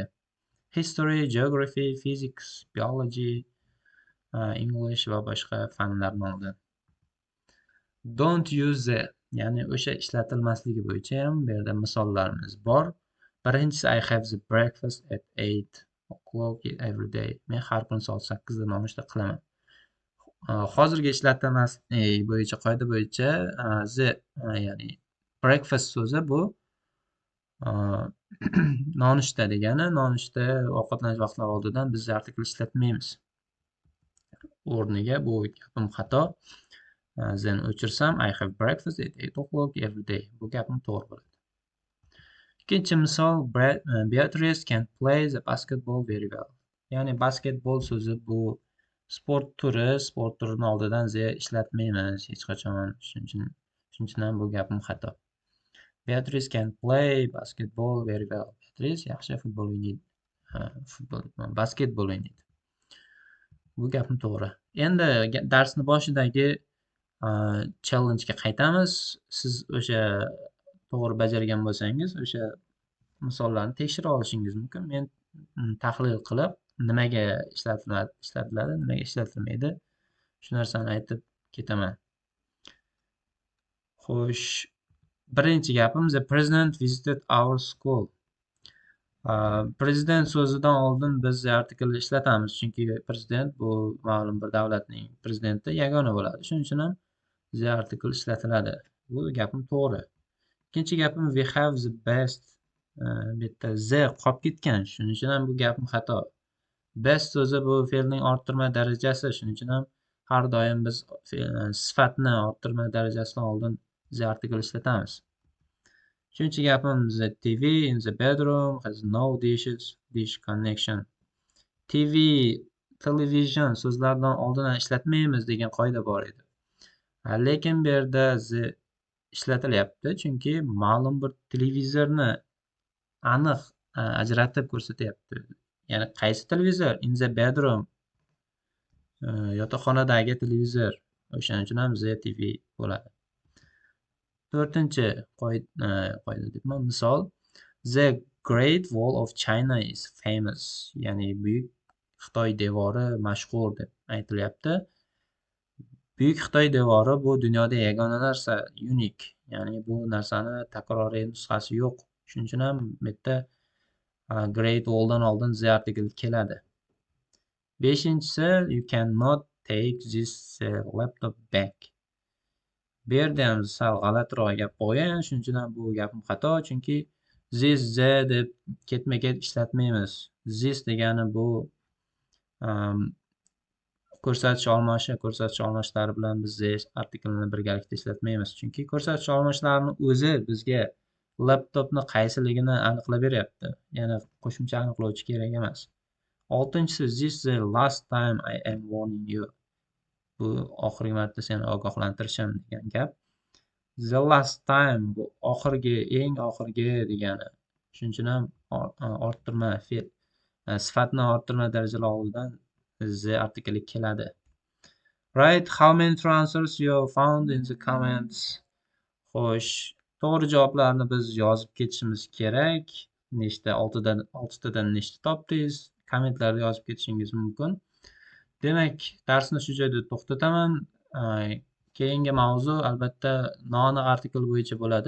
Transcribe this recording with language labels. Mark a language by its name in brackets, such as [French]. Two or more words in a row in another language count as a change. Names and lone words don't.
[English] History, geography, physics, biology, English [Uzbek] va boshqa fanlar nomida. [English] Don't use the [Uzbek] Ya'ni o'sha ishlatilmasligi bo'yicha ham bu yerda misollarimiz bor. [English] Birinchisi I have the breakfast at 8 o'clock every day. [Uzbek] Men har kuni soat 8 da nonushta qilaman. Hozirgi ishlatilmaslik bo'yicha qoida bo'yicha the ya'ni breakfast so'zi bu nonushta degani. Nonushta ovqatlanish vaqtlari oldidan biz artikl ishlatmaymiz. O'rniga bu gapim xato. [English] Then o'chirsam I have breakfast at 8 o'clock every day. [Uzbek] Bu gapim to'g'ri bo'ladi. Ikkinchi misol [English] Beatrice can play the basketball very well. [Uzbek] Ya'ni basketbol so'zi bu sport turini oldidan z ishlatmaymiz hech qachon. Shuning uchun ham bu gapim xato. [English] Beatrice can play basketball very well. [Uzbek] Beatrice yaxshi futbol o'ynaydi. Basketbol o'ynaydi. Bu gapim to'g'ri. Endi darsni boshidagi challenge ga qaytamiz. Siz o'sha to'g'ri bajargan bo'lsangiz, o'sha misollarni tekshira olishingiz mumkin. Men tahlil qilib, nimaga ishlatiladi, nimaga ishlatilmaydi, shu narsani aytib ketaman. Xo'sh, birinchi gapim [English] the president visited our school. [Uzbek] Prezident so'zidan oldin biz artiklni ishlatamiz, chunki prezident bu ma'lum bir davlatning prezidenti yagona bo'ladi. Shuning uchun ham [English] the article [Uzbek] ishlatiladi. Bu gapim to'g'ri. Ikkinchi gapim [English] we have the best. [Uzbek] Bu yerda the qolib ketgan. Shuning uchun ham bu gapim xato. Best so'zi bu fe'lning orttirma darajasi. Shuning uchun ham har doim biz sifatni orttirma darajasidan oldin [English] the article [Uzbek] ishlatamiz. Uchinchi gapim [English] the TV in the bedroom has no dish connection. [Uzbek] Television so'zlaridan oldin ishlatmaymiz degan qoida bor edi. Lekin bu yerda the ishlatilyapti, chunki ma'lum bir televizorni aniq ajratib ko'rsatyapti. Ya'ni qaysi televizor? [English] In the bedroom. [Uzbek] Yotoqxonadagi televizor. O'shaning uchun ham [English] the TV [Uzbek] bo'ladi. To'rtinchi qoida debman, misol. [English] The Great Wall of China is famous. [Uzbek] Ya'ni buyuk Xitoy devori mashhur deb aytilyapti. Buyuk Xitoy devori bu dunyoda yagona narsa, unique. Ya'ni bu narsani takroriy nusxasi yo'q. Shuning uchun ham bu yerda Great Wall'dan oldin [English] the article [Uzbek] keladi. [English] Beshinchisi you cannot take this laptop back. [Uzbek] Bu yerda ham sal g'alatiroq gap qo'ygan, shuning uchun ham bu gapim xato, chunki [English] this the [Uzbek] deb ketma-ket ishlatmaymiz. This degani bu ko'rsatish olmoshlari bilan biz this artiklni birgalikda ishlatmaymiz, chunki ko'rsatish olmoshlarini o'zi bizga laptopni qaysiligini aniqlab beryapti. Yana qo'shimcha aniqlovchi kerak emas. [English] Oltinchisi this the last time I am warning you. [Uzbek] Bu oxirgi marta seni ogohlantirishim degan gap. [English] The last time [Uzbek] bu eng oxirgi degani. Shuning uchun ham orttirma fe'l sifatni orttirma darajalar oldidan [English] the article [Uzbek] keladi. [English] Write how many true answers you found in the comments. [Uzbek] Xo'sh, to'g'ri javoblarni biz yozib ketishimiz kerak. Nechta 6 tadan nechta topdingiz? Kommentlarda yozib ketishingiz mumkin. Demak, darsni shu joyda to'xtataman. Keyingi mavzu albatta noaniq artikl bo'yicha bo'ladi.